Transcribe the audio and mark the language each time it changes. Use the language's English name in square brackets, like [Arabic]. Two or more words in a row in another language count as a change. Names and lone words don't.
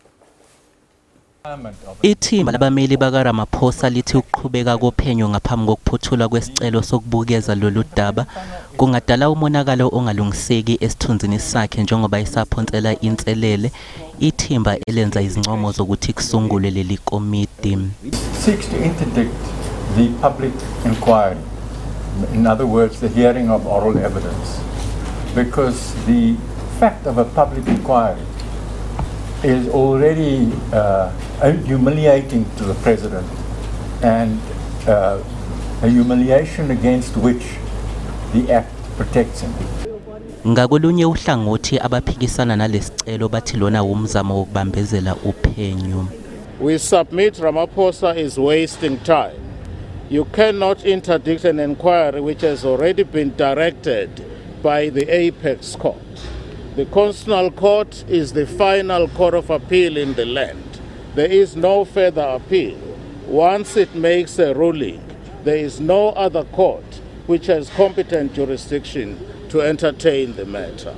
[Zulu] Ithimba labameli bakaRamaphosa lithi ukuqhubeka kophenyo ngaphambi kokuphuthulwa kwesicelo sokubukeza lolu daba kungadala umonakalo ongalungiseki esithunzini sakhe njengoba isaphonsela inselele ithimba elenza izincomo zokuthi kusungulwe leli komiti. [English] Seeks to interdict the public inquiry, in other words, the hearing of oral evidence, because the fact of a public inquiry is already humiliating to the president and a humiliation against which the Act protects him. [Zulu] Ngakolunye uhlangothi abaphikisana nalesicelo bathi lona umzamo wokubambezela uphenyo. [English] We submit Ramaphosa is wasting time. You cannot interdict an inquiry which has already been directed by the Apex Court. The Constitutional Court is the final court of appeal in the land. There is no further appeal. Once it makes a ruling, there is no other court which has competent jurisdiction to entertain the matter.